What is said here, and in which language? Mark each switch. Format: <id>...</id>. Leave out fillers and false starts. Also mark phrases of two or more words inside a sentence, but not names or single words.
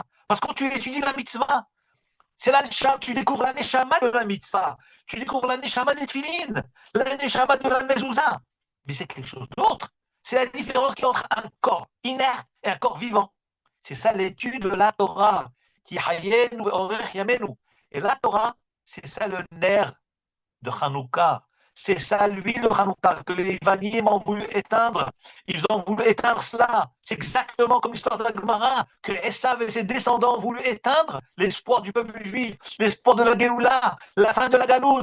<fr>Parce que quand tu étudies la mitzvah, c'est la neshama, tu découvres la neshama de la mitzvah, tu découvres la neshama des tefilines, la neshama de la mezouza. Mais c'est quelque chose d'autre. C'est la différence qui entre un corps inerte et un corps vivant. C'est ça l'étude de la Torah, qui</fr> <he>hayenu orech yamenu.</he> <fr>Et la Torah, c'est ça le nerf de Hanouka. C'est ça l'huile de Hanouka que les Vanim ont voulu éteindre. Ils ont voulu éteindre cela. C'est exactement comme l'histoire de la Gemara, que Esav et ses descendants ont voulu éteindre l'espoir du peuple juif, l'espoir de la Géoula, la fin de la Galoute.</fr>